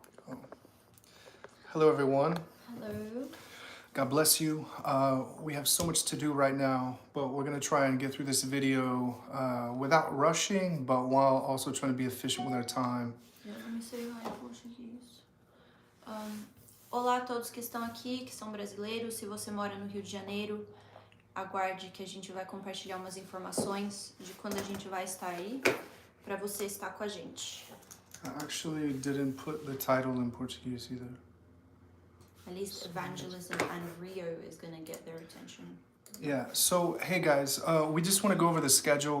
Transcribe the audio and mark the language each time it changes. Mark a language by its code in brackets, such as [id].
[en] Oh. Hello, everyone. Hello. God bless you. We have so much to do right now, but we're going to try and get through this video without rushing, but while also trying to be efficient with our time. Yeah, let me say hi in Portuguese. [pt] Olá a todos que estão aqui, que são brasileiros. Se você mora no Rio de Janeiro, aguarde que a gente vai compartilhar umas informações de quando a gente vai estar aí, para você estar com a gente. [en] I actually didn't put the title in Portuguese either. At least evangelism and Rio is going to get their attention. Yeah, so hey guys, we just want to go over the schedule.